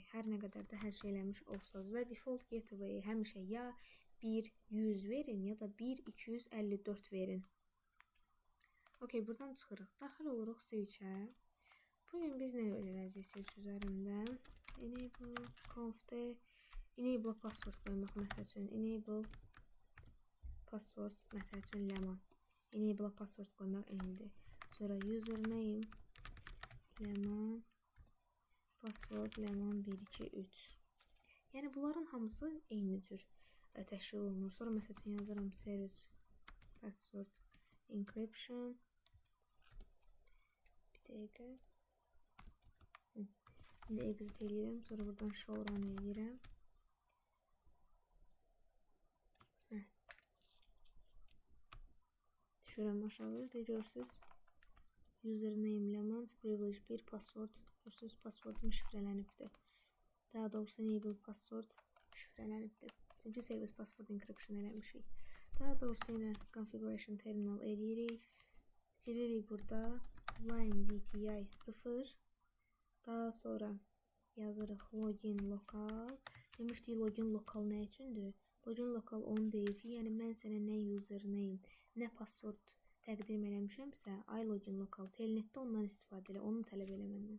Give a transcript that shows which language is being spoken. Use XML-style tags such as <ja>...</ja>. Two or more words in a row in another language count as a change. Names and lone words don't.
<az>Hər nə qədər də hər şey eləmiş olsanız və</az> <en>default gateway</en> <az>həmişə ya 1.100 verin, ya da 1.254 verin. Okay, buradan çıxırıq. Daxil oluruq switch-ə. Bugün biz nə öyrənəcəyik switch üzərindən? Enable conf'də</az> <en>enable password</en> <az>qoymaq məsəl üçün.</az> <en>Enable password</en> <az>məsəl üçün lemon.</az> <en>Enable password</en> <az>qoymaq eynidir. Sonra</az> <en>username lemon, password lemon</en> <az>1 2 3. Yəni bunların hamısı eyni cür təşkil olunur. Sonra məsəl üçün yazıram</az> <en>service password encryption.</en> <az>Bir dəqiqə. İndi exit eləyirəm, sonra buradan</az> <en>show run</en> <az>eləyirəm. Düşürəm aşağı, görürsünüz.</az> <en>Username lemon, privilege 1, password.</en> <az>Görürsünüz, passwordum şifrələnibdir. Daha doğrusu</az> <en>enable password</en> <az>şifrələnibdir. Çünki</az> <en>service password encryption</en> <az>eləmişik. Daha doğrusu yenə</az> <en>configuration terminal</en> <az>eləyirik. Giririk burada</az> <en>line VTI</en> <az>0. Daha sonra yazırıq</az> <en>login local.</en> <az>Demişdik</az> <en>login local</en> <az>nə üçündür?</az> <en>Login local</en> <az>onu deyir ki, yəni mən sənə nə username, nə password təqdim eləmişəmsə,</az> <en>login local</en> <az>telnetdə ondan istifadə elə, onu tələb elə məndən.</az>